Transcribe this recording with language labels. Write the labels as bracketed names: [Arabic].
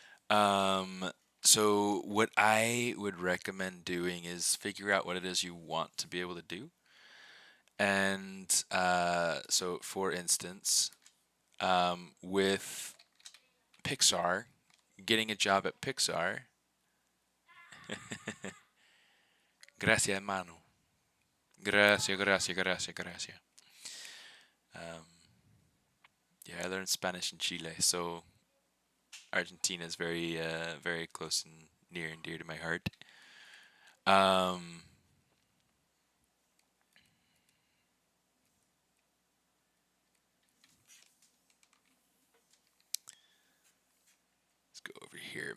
[English] um, so what I would recommend doing is figure out what it is you want to be able to do. And so, for instance, with Pixar, getting a job at Pixar. [Spanish] Gracias, hermano. Gracias, gracias, gracias, gracias. [English] Um, yeah, I learned Spanish in Chile, so Argentina is very, very close and near and dear to my heart. Um, let's go over here.